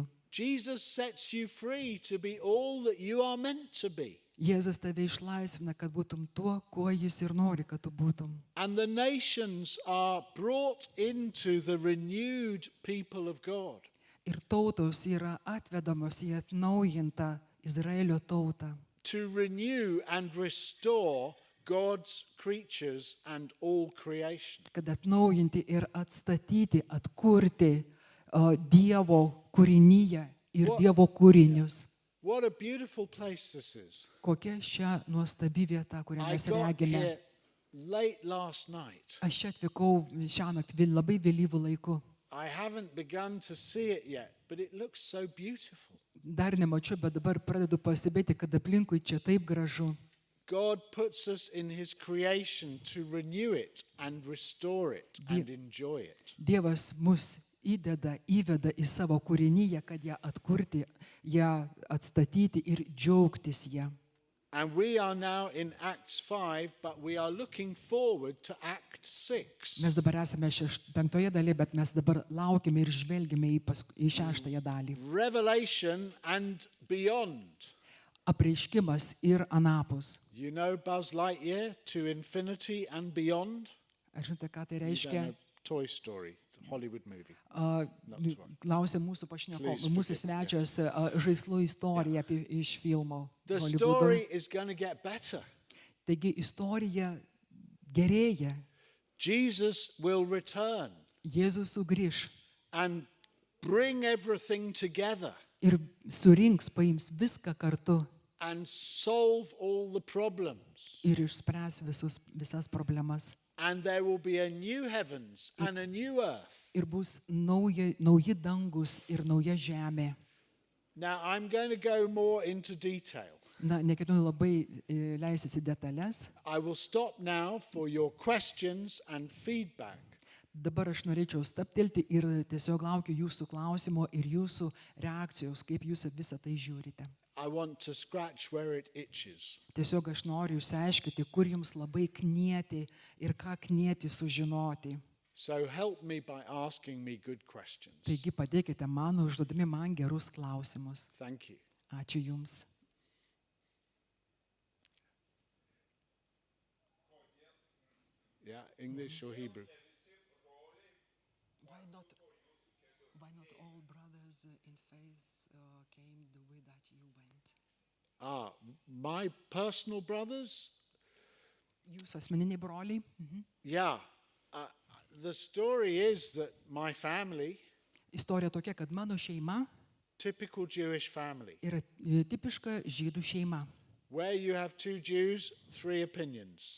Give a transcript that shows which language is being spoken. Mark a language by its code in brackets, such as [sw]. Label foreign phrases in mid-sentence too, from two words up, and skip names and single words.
[en] Jesus sets you free to be all that you are meant to be. [lt] Jėzus tave išlaisvina, kad būtum tuo, kuo jis ir nori, kad tu būtum. [en] And the nations are brought into the renewed people of God. [lt] Ir tautos yra atvedamos į atnaujintą Izraelio tautą, [en] To renew and restore God's creatures and all creation. [lt] kad atnaujinti ir atstatyti, atkurti Dievo kūrinyje ir Dievo kūrinius. [en] What a beautiful place this is. [lt] Kokia šia nuostabi vieta, kurią [en] I [lt] mes [en] got [lt] regime. [en] here late last night. [lt] Aš čia atvykau šiąnakt labai vėlyvų laikų. [en] I haven't begun to see it yet, but it looks so beautiful. [lt] Dar nemačiau, bet dabar pradedu pasibėti, kad aplinkui čia taip gražu. [en] God puts us in his creation to renew it and restore it and enjoy it. [lt] Dievas mus įveda į savo kūrinyje, kad ją atkurti, ją atstatyti ir džiaugtis ją. [en] And we are now in Acts 5, but we are looking forward to Act 6. [lt] Mes dabar esame 5 dalyje, bet mes dabar laukime ir žvelgime į 6 dalį. [en] Revelation and beyond. [lt] Apreiškimas ir anapus. [en] You know Buzz Lightyear, to infinity and beyond? [lt] Ar žinote, ką tai [en] You don't [lt] reiškia? [en] know Toy Story, Hollywood movie. [lt] Klausė mūsų pašnekovas, [en] Please [lt] mūsų [en] forgive [lt] svečias žaislų istoriją iš filmo. [en] The [lt] Hollywoodo. [en] story is going to get better. [lt] Taigi istorija gerėja. [en] Jesus will return [lt] Jėzus sugrįš [en] and bring everything together [lt] ir surinks, paims viską kartu [en] and solve all the problems. [lt] ir išspręs visas problemas. [en] And there will be a new heavens and a new earth. [lt] Ir bus nauji dangus ir nauja žemė. [en] Now, I'm going to go more into detail. [lt] Na, neketinu labai leisis į detalės. [en] I will stop now for your questions and feedback. [lt] Dabar aš norėčiau stabtelti ir tiesiog laukiu jūsų klausimo ir jūsų reakcijos, kaip jūs visą tai žiūrite. [en] I want to scratch where it itches. [lt] Tiesiog aš noriu išsiaiškinti, kur jums labai knieti ir ką knieti sužinoti. [en] So help me by asking me good questions. [lt] Taigi padėkite man, užduodami man gerus klausimus. [en] Thank you. [lt] Ačiū jums. [en] Yeah, English or Hebrew? Why not all brothers in faith came the way that you went? My personal brothers? [lt] Jūsų asmeniniai broliai? [en] Yeah. The story is that my family, [lt] Istorija tokia, kad mano šeima [en] typical Jewish family, [lt] yra tipiška žydų šeima. [en] where you have two Jews, three opinions.